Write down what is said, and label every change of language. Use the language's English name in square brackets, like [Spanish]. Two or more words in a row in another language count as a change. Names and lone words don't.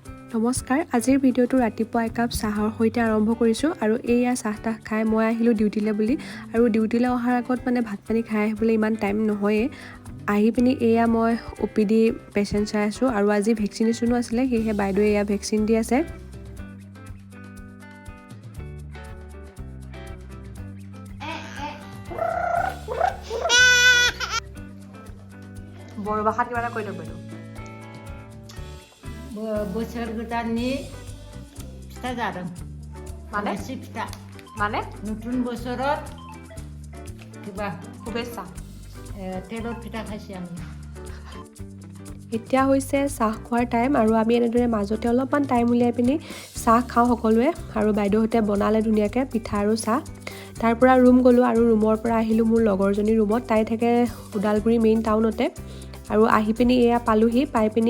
[Assamese] নমস্কাৰ আজিৰ ভিডিঅ'টো ৰাতিপুৱা একাপ চাহৰ সৈতে আৰম্ভ কৰিছোঁ আৰু এইয়া চাহ খাই মই আহিলোঁ ডিউটিলৈ বুলি আৰু ডিউটিলৈ অহাৰ আগত মানে ভাত পানী খাই আহিবলৈ ইমান টাইম নহয়ে আহি পিনি এয়া মই OPD পেচেণ্ট চাই আছোঁ আৰু আজি ভেকচিনেশ্যনো আছিলে সেয়েহে বাইদেৱে এয়া ভেকচিন দি আছে বড়ো ভাষাত কিবা এটা কৈ দিয়ক বাইদেউ [Bodo] बोसोर गोदाननि फिथा जादों माने फिथा [Assamese] মানে [Bodo] नतुन बोसोराव किबा [Assamese] শুভেচ্ছা তেলৰ পিঠা খাইছি আমি এতিয়া হৈছে চাহ খোৱাৰ টাইম আৰু আমি এনেদৰে মাজতে অলপমান টাইম উলিয়াই পিনি চাহ খাওঁ সকলোৱে আৰু বাইদেউহঁতে বনালে ধুনীয়াকৈ পিঠা আৰু চাহ তাৰ পৰা ৰুম গ'লোঁ আৰু ৰুমৰ পৰা আহিলোঁ মোৰ লগৰজনীৰ ৰুমত তাই থাকে ওদালগুৰি [English] main town [Assamese] আৰু আহি পিনি এয়া পালোহি পাই পিনি